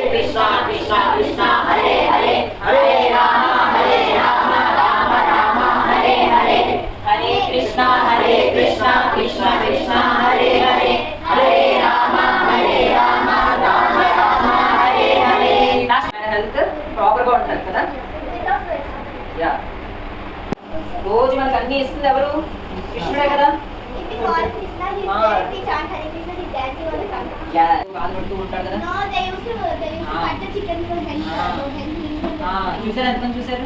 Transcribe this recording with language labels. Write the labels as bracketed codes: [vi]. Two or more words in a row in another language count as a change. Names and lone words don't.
[sa] Krishna Krishna Krishna Hare Hare Hare Rama Rama Rama Hare Hare Hare Krishna Krishna Krishna Hare Hare Hare Rama Rama Rama Hare Hare. [en] health proper [te] గా ఉంటారు కదా. యా రోజు మనకు అన్ని ఇస్తుంది ఎవరు? కృష్ణుడే కదా. బాధపడుతూ ఉంటాడు కదా. చూసారు ఎంతమంది చూసారు?